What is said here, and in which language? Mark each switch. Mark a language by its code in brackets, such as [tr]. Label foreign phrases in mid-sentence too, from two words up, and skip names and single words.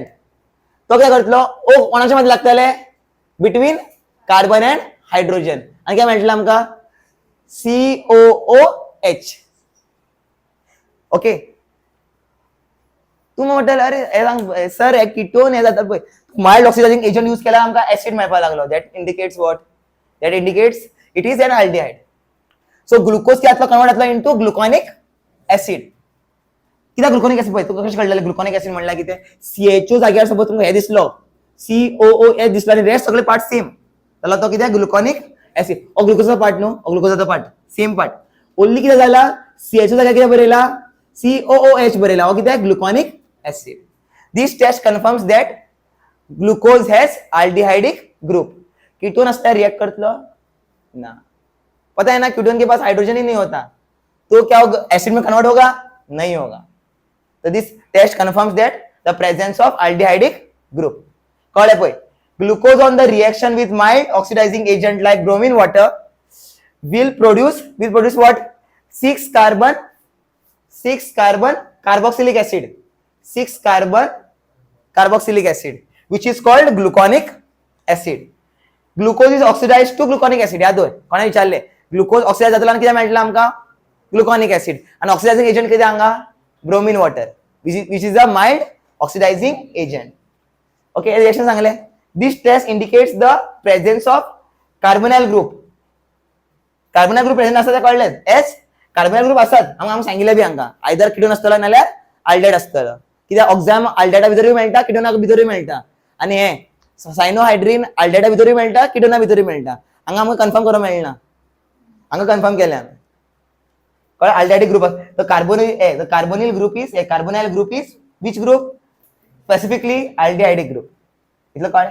[kok] तो कितें करतलो ओ कोणाच्या मध्ये लागतले [en] between carbon and hydrogen [kok] आनी कितें मेळटलें आमकां COOH. ओके तू म्हणटले अरे हे सांग सर हे किटोन हे जाता पळय [en] mild oxidizing agent [kok] यूज केल्यार आमकां ऍसिड मेळपाक लागलो. [en] That indicates what that indicates it is an aldehyde. [kok] सो ग्लुकोज कितें जातलो कन्वर्ट जातलो [en] into gluconic acid. [kok] कित्याक [en] gluconic acid [kok] पळय तुका कशें कळटलें [en] gluconic acid [kok] म्हणल्यार कितें CHO जाग्यार सपोज तुमकां हे दिसलो COOH दिसलो आनी रेस्ट सगळे [en] part same [kok] जाल्यार तो कितें [en] gluconic acid. [kok] हो ग्लुकोजाचो पार्ट न्हू हो ग्लुकोजाचो पार्ट [en] same part only [kok] कितें जाला CHO जाग्यार कितें बरयला COOH बरयला हो कितें [en] gluconic acid. This test confirms that glucose has aldehydic group. [kok] कीटोन आसता रिएक्ट करतलो ना. [hi] पता है ना कीटोन के पास हाइड्रोजन ही नहीं होता तो क्या होगा एसिड में कन्वर्ट होगा नहीं होगा. [en] So this test confirms that the presence of aldehydic group. [kok] कळ्ळें पळय [en] glucose on the reaction with mild oxidizing agent like bromine water will produce what 6 carbon carboxylic acid 6 carbon carboxylic acid which is called gluconic acid. Glucose is oxidized to gluconic acid. [kok] याद होय कोणा विचारले [en] glucose oxidize [kok] जातलो आनी कितें मेळटलें आमकां [en] gluconic acid [kok] आनी [en] oxidizing agent [kok] कितें हांगा [en] bromine water which is a mild oxidizing agent. [kok] Okay रिएक्शन सांगले. [en] This test indicates the presence of carbonyl group. carbonyl group [kok] प्रेझेंट आसता ते कळलें [en] yes carbonyl group [kok] आसात आमी सांगिल्लें बी हांगा [en] either ketone [kok] आसतलो नाल्यार अल्डिहाइड आसतलो. कित्याक ऑक्झाम अल्डिहाइडा भितरूय मेळटा किटोना भितरूय मेळटा आनी हे सायनोहायड्रीन अल्डिहाइडा भितरूय मेळटा किटोना भितरूय मेळटा. हांगा आमकां कन्फर्म करूंक मेळना हांगा कन्फर्म केलें कळ्ळें [en] aldehydic group the carbonyl group is which group specifically aldehydic group [kok] इतलं कळ्ळें.